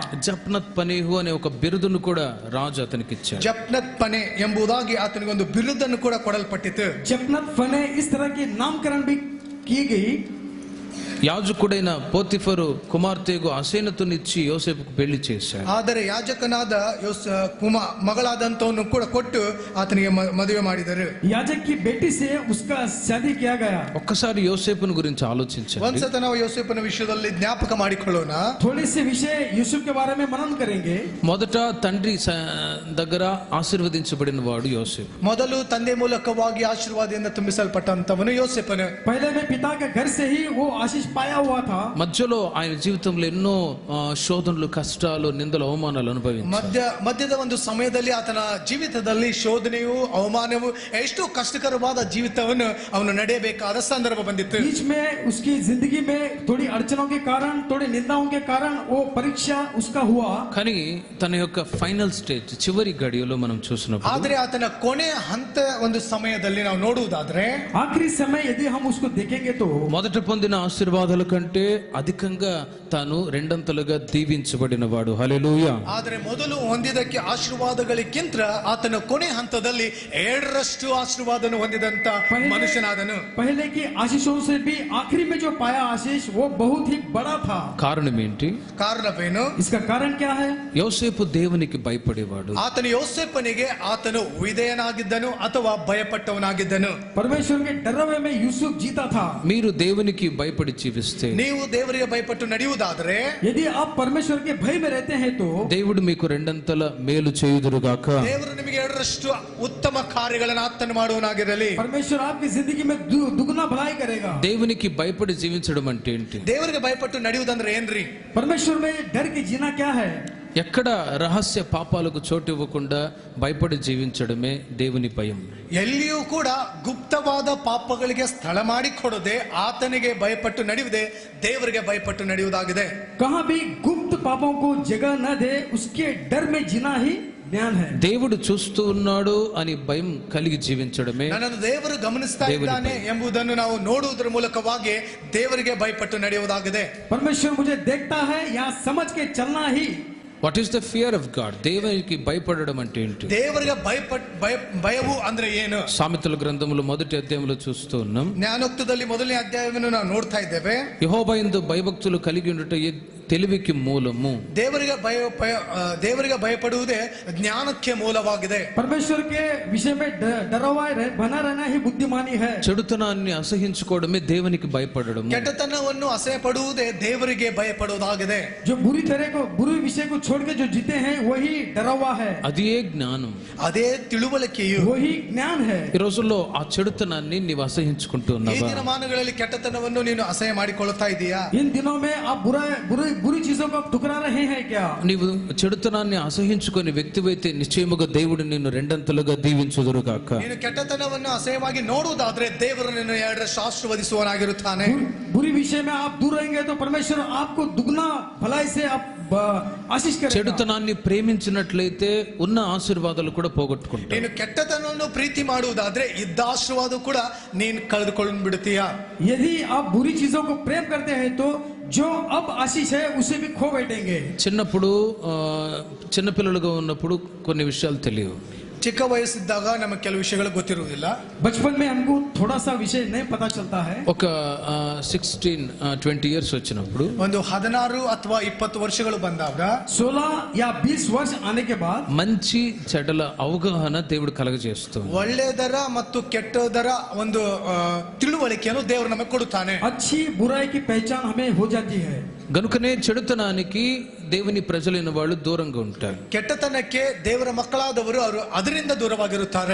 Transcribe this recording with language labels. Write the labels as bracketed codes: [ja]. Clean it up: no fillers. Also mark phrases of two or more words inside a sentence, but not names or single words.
[te] జప్నత్ పనేహు అనే ఒక బిరుదును కూడా రాజు అతనికి ఇచ్చాడు. [kn] ಜಪ್ನತ್ ಪನೆ ಎಂಬುದಾಗಿ ಆತನಿಗೆ ಒಂದು ಬಿರುದನ್ನು ಕೂಡ ಕೊಡಲ್ಪಟ್ಟಿತು. [hi] जपनत फने इस तरह की नामकरण भी की गई. [te] యాజకుడైన పోతిఫరు కుమార్తెకు అసేనతునిచ్చి యోసేపుకు పెళ్లి చేశాడు. [kn] ಆದರೆ ಯಾಜಕನಾದ ಮಗಳಾದಂತವನ್ನು ಕೂಡ ಕೊಟ್ಟು ಆತನಿಗೆ ಮದುವೆ ಮಾಡಿದರು. [hi] याजक की बेटी से उसका शादी किया गया. [te] ఒక్కసారి యోసేపును గురించి ఆలోచించండి. [kn] ಒಂದ್ಸತ ನಾವು ಯೋಸೇಫನ ವಿಷಯದಲ್ಲಿ ಜ್ಞಾಪಕ ಮಾಡಿಕೊಳ್ಳೋಣ. [hi] थोड़ी सी विषय यूसुफ के बारे में मनन करेंगे. [te] మొదట తండ్రి దగ్గర ఆశీర్వదించబడిన వాడు యోసేపు. [kn] ಮೊದಲು ತಂದೆ ಮೂಲಕವಾಗಿ ಆಶೀರ್ವಾದದಿಂದ ತುಂಬಿಸಲ್ಪಟ್ಟಂತವನು ಯೋಸೇಫನು. [hi] पहले में पिता के घर से ही वो आशीष पाया हुआ था. [te] మధ్యలో ఆయన జీవితంలో ఎన్నో శోధనలు, కష్టాలు, నిందలు, అవమానాలు అనుభవించాడు. [kn] ಮಧ್ಯದ ಒಂದು ಸಮಯದಲ್ಲಿ ಆತನ ಜೀವಿತದಲ್ಲಿ ಶೋಧನೆಯು ಅವಮಾನವು ಎಷ್ಟು ಕಷ್ಟಕರವಾದ ಜೀವಿತವನ್ನು ಅವನು ನಡೆಯಬೇಕಾದ ಸಂದರ್ಭ ಬಂದಿತ್ತು. [hi] बीच में उसकी जिंदगी में थोड़ी अड़चनों के कारण, थोड़ी निंदाओं के कारण वो परीक्षा उसका हुआ. [te] కానీ తన యొక్క [en] final stage, [te] చివరి గడియలో మనం చూసినప్పుడు [kn] ಆದರೆ ಆತನ ಕೊನೆ ಹಂತ ಒಂದು ಸಮಯದಲ್ಲಿ ನಾವು ನೋಡುವುದಾದ್ರೆ, [hi] आखिरी समय यदि हम उसको देखेंगे तो [te] మొదట పొందిన ఆశీర్వాదాల కంటే అధికంగా తాను రెండంతలుగా దీవించబడిన వాడు. హల్లెలూయా. [kn] ಆದರೆ ಮೊದಲು ಹೊಂದಿದಕ್ಕೆ ಆಶೀರ್ವಾದಗಳಿಗಿಂತ ಆತನ ಕೊನೆ ಹಂತದಲ್ಲಿ 7ರಷ್ಟು ಆಶೀರ್ವಾದವನ್ನು ಹೊಂದಿದಂತ ಮನುಷ್ಯನಾದನು. [hi] पहले की आशीषों से भी आखिरी में जो पाया आशीष वो बहुत ही बड़ा था. [te] కారణం ఏంటి? [kn] ಕಾರಣವೇನು? [hi] इसका कारण क्या है? [te] యోసేపు దేవునికి భయపడేవాడు. [kn] ಆತನು ಯೋಸೇಫನಿಗೆ ಆತನು ವಿಧೇಯನಾಗಿದ್ದನು ಅಥವಾ ಭಯಪಟ್ಟವನಾಗಿದ್ದನು. [hi] परमेश्वर के डरावे में यूसुफ जीता था. [te] మీరు దేవునికి భయపడి జీవిస్తే, [kn] ನೀವು ದೇವರಿಗೆ ಭಯಪಟ್ಟು ನಡೆಯುವುದಾದರೆ, [hi] यदि आप परमेश्वर के भय में रहते हैं तो [te] దేవుడు మీకు రెండంతల మేలు చేయుదురుగాక. [kn] ದೇವರು ನಿಮಗೆ 7ರಷ್ಟು ಉತ್ತಮ ಕಾರ್ಯಗಳನ್ನು ಆತನು ಮಾಡುವನಾಗಿರಲಿ. [hi] परमेश्वर आपकी जिंदगी में दुगना भलाई करेगा. [te] దేవునికి భయపడి జీవించడం అంటే ఏంటి? [kn] ದೇವರಿಗೆ ಭಯಪಟ್ಟು ನಡೆಯುವುದಂದ್ರೆ ಏನ್ರಿ? [hi] परमेश्वर में डर के जीना क्या है? [te] ఎక్కడ రహస్య పాపాలకు చోటు ఇవ్వకుండా భయపడి జీవించడమే దేవుని భయం. [kn] ಎಲ್ಲಿಯೂ ಕೂಡ ಗುಪ್ತವಾದ ಪಾಪಗಳಿಗೆ ಸ್ಥಳ ಮಾಡಿಕೊಡದೆ ಆತನಿಗೆ ಭಯಪಟ್ಟು ನಡೆಯುವುದೇ ದೇವರಿಗೆ ಭಯಪಟ್ಟು ನಡೆಯುವುದಾಗಿದೆ. [hi] कहाँ भी गुप्त पापों को जगह न दे, उसके डर में जीना ही ಜ್ಞಾನ है. [te] దేవుడు చూస్తూ ఉన్నాడు అని భయం కలిగి జీవించడమే [kn] ನನ್ನನ್ನು ದೇವರು ಗಮನಿಸ್ತಾ ಇದ್ದಾನೆ ಎಂಬುದನ್ನು ನಾವು ನೋಡುವುದರ ಮೂಲಕವಾಗಿ ದೇವರಿಗೆ ಭಯಪಟ್ಟು ನಡೆಯುವುದಾಗಿದೆ. [hi] परमेश्वर मुझे देखता है यहाँ समझ के चलना ही. [en] What is the fear of God? [te] దేవునికి భయపడడం అంటే ఏంటి? [kn] ದೇವರಿಗೆ ಭಯವು ಅಂದ್ರೆ ಏನು? [te] సామెతల గ్రంథములో మొదటి అధ్యాయంలో చూస్తూ ఉన్నాం. [kn] ಜ್ಞಾನೋಕ್ತದಲ್ಲಿ ಮೊದಲನೇ ಅಧ್ಯಾಯವನ್ನು ನಾವು ನೋಡ್ತಾ ಇದ್ದೇವೆ. [te] యెహోవా యందు భయభక్తులు కలిగి ఉండుట తెలివికి మూలము. [kn] ದೇವರಿಗೆ ಭಯಪಡುವುದೇ ಜ್ಞಾನಕ್ಕೆ ಮೂಲವಾಗಿದೆ. [hi] परमेश्वर के विषय में डरा हुआ बना रहना ही बुद्धिमानी है. [te] చెడుతనాన్ని అసహించుకోవడమే దేవునికి భయపడడము. [kn] ಕೆಟ್ಟತನವನ್ನು ಅಸಹ್ಯ ಪಡುವುದೇ ದೇವರಿಗೆ ಭಯಪಡುವುದಾಗಿದೆ. [hi] जो बुरी विषय को छोड़ के जो जीते हैं वही डरा हुआ है. [te] అదే జ్ఞానం, [kn] ಅದೇ ತಿಳುವಳಿಕೆಯು, [hi] वही ज्ञान है. [te] ఈ రోజుల్లో ఆ చెడుతనాన్ని నీవు అసహించుకుంటూ [kn] ಈ [te] ఉన్నావా? [kn] ದಿನಮಾನಗಳಲ್ಲಿ ಕೆಟ್ಟತನವನ್ನು ನೀನು ಅಸಹ್ಯ ಮಾಡಿಕೊಳ್ಳುತ್ತಾ ಇದೀಯಾ? [hi] इन दिनों में आप बुरी चीजों को ठुकरा रहे हैं क्या? [te] నీవు చెడుతనాన్ని అసహించుకునే వ్యక్తివైతే నిశ్చయముగా దేవుడు నిన్ను రెండంతలుగా దీవించుదురుగాక. [kn] ನೀನು ಕೆಟ್ಟತನವನ್ನು ಅಸಹ್ಯವಾಗಿ ನೋಡುವುದಾದ್ರೆ ದೇವರು ನಿನ್ನ ಎರಡರಷ್ಟು ಆಶೀರ್ವದಿಸುವನಾಗಿರುತ್ತಾನೆ. [hi] बुरी विषय में आप दूर रहेंगे तो परमेश्वर आपको दुगना भलाई से आप आशीष करेगा. [te] చెడుతనాన్ని ప్రేమించినట్లయితే ఉన్న ఆశీర్వాదాలు కూడా పోగొట్టుకుంటావు. [kn] ನೀನು ಕೆಟ್ಟತನವನ್ನು ಪ್ರೀತಿ ಮಾಡುವುದಾದ್ರೆ ಇದ್ದ ಆಶೀರ್ವಾದ ಕೂಡ ನೀನು ಕಳೆದುಕೊಂಡು ಬಿಡುತ್ತೀಯಾ? [hi] यदि आप बुरी चीजों को प्रेम करते हैं तो जो अब आशीष है उसे भी खो बैठेंगे. [te] చిన్నప్పుడు చిన్నపిల్లలుగా ఉన్నప్పుడు కొన్ని విషయాలు తెలియవు. [kn] ಚಿಕ್ಕ ವಯಸ್ಸಿದ್ದಾಗ ನಮಗೆ ಕೆಲವು ವಿಷಯಗಳು ಗೊತ್ತಿರುವುದಿಲ್ಲ. [hi] बचपन में हमको थोड़ा सा विषय नहीं पता चलता है. [te] ఒక 16-20 ఇయర్స్ వచ్చినప్పుడు [kn] ಒಂದು 16 ಅಥವಾ 20 ವರ್ಷಗಳು ಬಂದಾಗ [hi] 16 या 20 वर्ष आने के बाद [te] మంచి చెడ్డల అవగాహన దేవుడు కలగజేస్తుంది. [kn] ಒಳ್ಳೆಯದರ ಮತ್ತು ಕೆಟ್ಟದರ ಒಂದು ತಿಳುವಳಿಕೆಯನ್ನು ದೇವರು ನಮಗೆ ಕೊಡುತ್ತಾನೆ. [hi] अच्छी बुराई की पहचान हमें हो जाती है. [te] గనుకనే చెడుతనానికి దేవుని ప్రజలైన వాళ్ళు దూరంగా ఉంటారు. [kn] ಕೆಟ್ಟತನಕ್ಕೆ ದೇವರ ಮಕ್ಕಳಾದವರು ಅವರು ಅದರಿಂದ ದೂರವಾಗಿರುತ್ತಾರೆ.